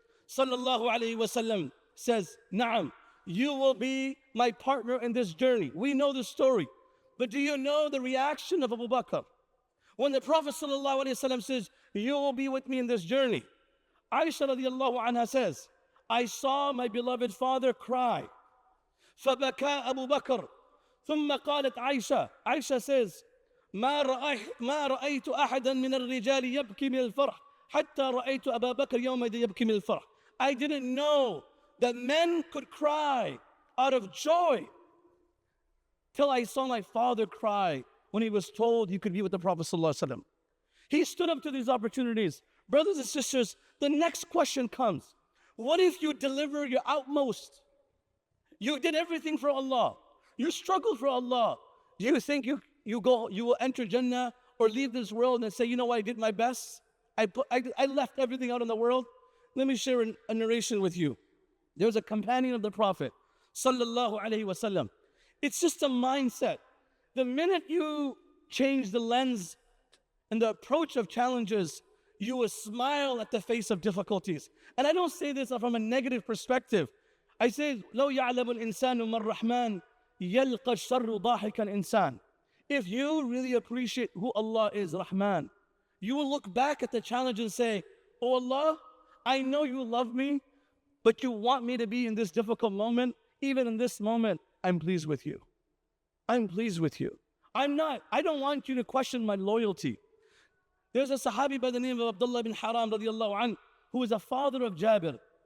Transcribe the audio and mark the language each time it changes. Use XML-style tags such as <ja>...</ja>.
<en>Sallallahu Alaihi Wasallam says, Na'am, you will be my partner in this journey. We know the story. But do you know the reaction of Abu Bakr? When the Prophet Sallallahu Alaihi Wasallam says, you will be with me in this journey. Aisha radiallahu anha says, I saw my beloved father cry.</en> <ar>فَبَكَى أَبُو بَكْرٍ ثُمَّ قالت عائشة.</ar> <en>Aisha says,</en> <ar>ما رأيت أحدا من الرجال يبكي من الفرح حتى رأيت أبا بكر يومئذ يبكي من الفرح.</ar> <en>I didn't know that men could cry out of joy till I saw my father cry when he was told he could be with the Prophet ﷺ. He stood up to these opportunities. Brothers and sisters, the next question comes. What if you deliver your utmost? You did everything for Allah. You struggled for Allah. Do you think you will enter Jannah or leave this world and say, you know what, I did my best? I left everything out in the world? Let me share a narration with you. There was a companion of the Prophet, sallallahu alaihi wasallam. It's just a mindset. The minute you change the lens and the approach of challenges, you will smile at the face of difficulties. And I don't say this from a negative perspective. I say,</en> <ar>لو يعلم الإنسان ما الرحمن يلقى الشر ضاحكا إنسان.</ar> <en>If you really appreciate who Allah is, Rahman, you will look back at the challenge and say, oh Allah, I know you love me, but you want me to be in this difficult moment. Even in this moment, I'm pleased with you. I'm pleased with you. I don't want you to question my loyalty. There's a Sahabi by the name of Abdullah bin Haram radiallahu anh, who is a father of Jabir.</en>